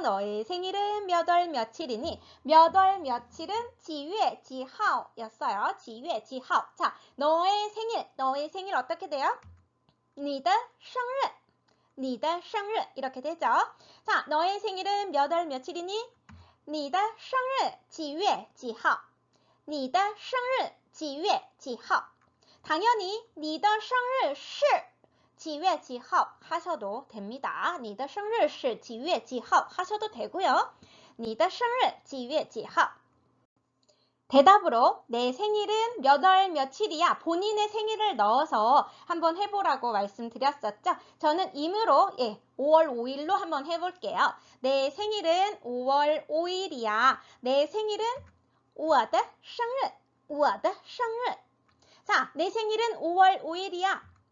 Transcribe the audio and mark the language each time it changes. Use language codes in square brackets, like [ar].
[ko] 너의 생일은 몇 월 며칠이니? 몇 월 며칠은 [zh] 几月几号 [ko] 였어요. [zh] 几月几号. [ko] 자, 너의 생일 어떻게 돼요? [zh] 你的生日 [ko] 이렇게 되죠. 자, 너의 생일은 몇 월 며칠이니? [zh] 你的生日几月几号你的生日几月几号 [ko] 당연히 [zh] 你的生日是几月几号 [ko] 하셔도 됩니다. [zh] 你的生日是几月几号 [ko] 하셔도 되고요. [zh] 你的生日几月几号 [ko] 대답으로 내 생일은 몇 월 며칠이야. 본인의 생일을 넣어서 한번 해보라고 말씀드렸었죠. 저는 임으로 5월 5일로 한번 해볼게요. 내 생일은 5월 5일이야. 내 생일은 [zh] 我的生日 [ko] 자, 내 생일은 5월 5일이야.